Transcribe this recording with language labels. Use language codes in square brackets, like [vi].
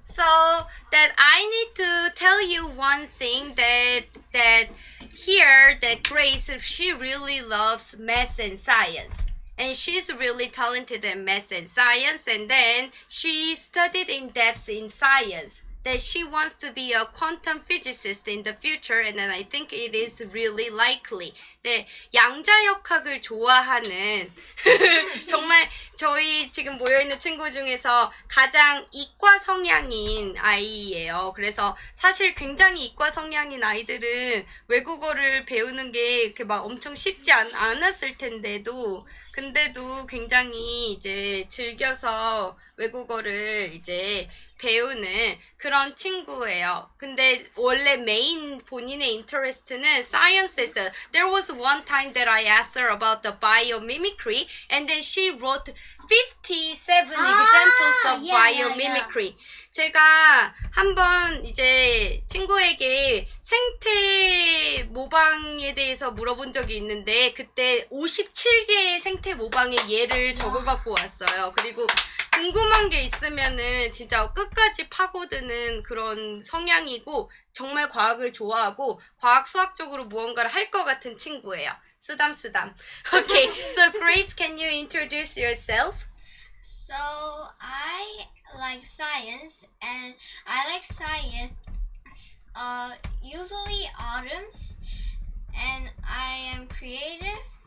[en] So that I need to tell you one thing that here that Grace, she really loves math and science. And she's really talented in math and science, and then she studied in depth in science. That she wants to be a quantum physicist in the future, and then I think it is really likely. [ko] 네, 양자역학을 좋아하는 정말 저희 지금 모여있는 친구 중에서 가장 이과 성향인 아이예요. 그래서 사실 굉장히 이과 성향인 아이들은 외국어를 배우는 게 이렇게 막 엄청 쉽지 않았을 텐데도 근데도 굉장히 이제 즐겨서 외국어를 이제 배우는 그런 친구예요. 근데 원래 메인 본인의 인터레스트는 사이언스에서. [en] There was one time that I asked her about the biomimicry, and then she wrote 57 examples of biomimicry. [ko] 제가 한번 이제 친구에게 생태 모방에 대해서 물어본 적이 있는데 그때 57개의 생태 모방의 예를 적어갖고 왔어요. 그리고 궁금한 게 있으면은 진짜 끝까지 파고드는 그런 성향이고 정말 과학을 좋아하고 과학 수학적으로 무언가를 할 것 같은 친구예요. 쓰담쓰담. [en] Okay, so Grace, can you introduce yourself? So I like science, and I like science usually autumns, and I am creative.